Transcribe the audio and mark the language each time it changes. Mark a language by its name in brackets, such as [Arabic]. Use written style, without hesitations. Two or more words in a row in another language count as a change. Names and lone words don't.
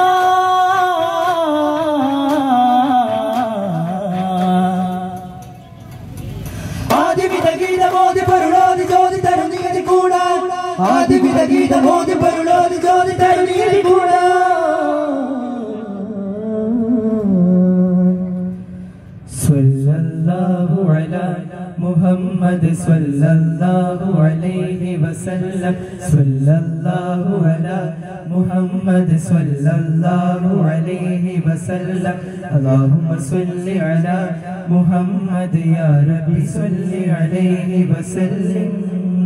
[Malayalam] ആദിവിലഗീതമോതി പൊരുളോതി ജ്യോതി തരുനീതി കൂടാ ആദിവിലഗീതമോതി പൊരുളോതി ജ്യോതി തരുനീതി കൂടാ [Arabic] محمد صلى الله عليه وسلم صلى الله على محمد صلى الله عليه وسلم اللهم صل على محمد يا ربي صل عليه وسلم